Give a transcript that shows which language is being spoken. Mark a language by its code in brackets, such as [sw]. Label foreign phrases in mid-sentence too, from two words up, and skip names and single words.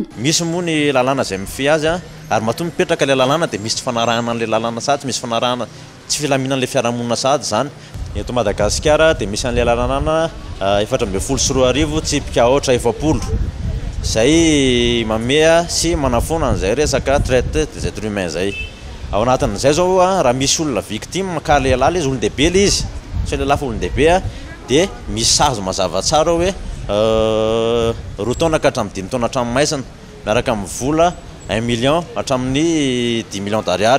[mg] Misy moa ny lalàna izay mife azy ary matoa mipetraka ilay lalàna dia misy fanarahana an'ilay lalàna sady misy fanarahana tsy filaminan'ilay fiarahamonina sady zany. Eto Madagasikara dia misy an'ilay lalàna 424 tsipika ohatra 700 zay mamea sy manafona an'izay resaka [fr] traite des êtres humains [mg] zay. Ao anatin'izay zao raha misy olona victime ka lehilahy izy olon-dehibe ilay izy sy lehilahy fa olon-dehibe dia misy sazo mazava tsara hoe 2 taona ka hatramin'ny 5 taona hatramin'ny maisana miaraka amin'ny vola 1 million hatramin'ny 10 [fr] millions d'ariary.